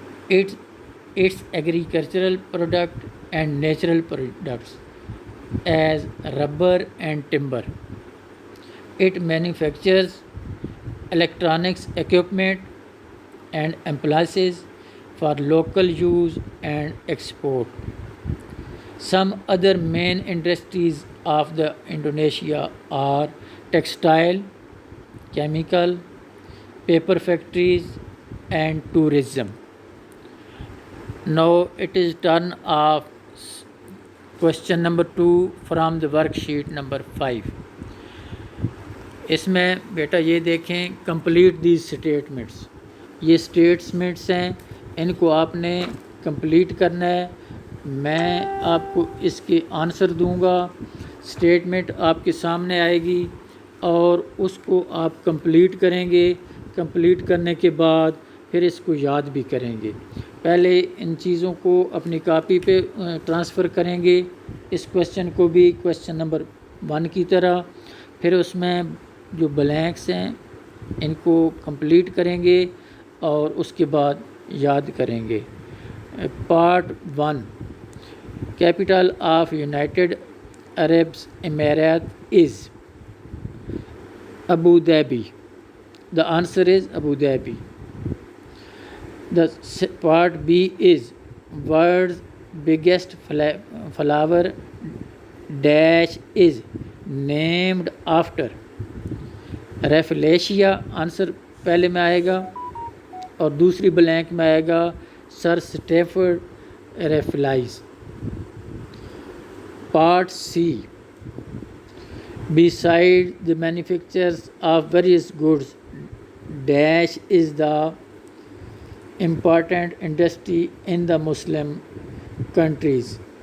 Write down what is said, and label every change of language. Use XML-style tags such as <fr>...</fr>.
<en>It's agricultural product and natural products as rubber and timber. It manufactures electronics equipment and appliances for local use and export. Some other main industries of the Indonesia are textile, chemical, paper factories and tourism. Now it is turn of question number 2 from the worksheet number 5.</en> <ur>اس میں بیٹا یہ دیکھیں</ur> <en>complete these statements,</en> <ur>یہ statements ہیں، ان کو آپ نے complete کرنا ہے۔ میں آپ کو اس کے آنسر دوں گا، اسٹیٹمنٹ آپ کے سامنے آئے گی اور اس کو آپ کمپلیٹ کریں گے۔ کمپلیٹ کرنے کے بعد پھر اس کو یاد بھی کریں گے۔ پہلے ان چیزوں کو اپنی کاپی پہ ٹرانسفر کریں گے، اس کویشچن کو بھی کویشچن نمبر 1 کی طرح، پھر اس میں جو بلینکس ہیں ان کو کمپلیٹ کریں گے اور اس کے بعد یاد کریں گے۔ پارٹ 1،</ur> <en>Capital of United Arab Emirates is Abu Dhabi. The answer is Abu Dhabi. The part B is world's biggest flower dash is named after Rafflesia.</en> <ur>Answer پہلے میں آئے گا اور دوسری بلینک میں آئے گا سر اسٹیفرڈ ریفلائز۔ Part C،</ur> <en>beside the manufacturers of various goods dash is the important industry in the Muslim countries.</en>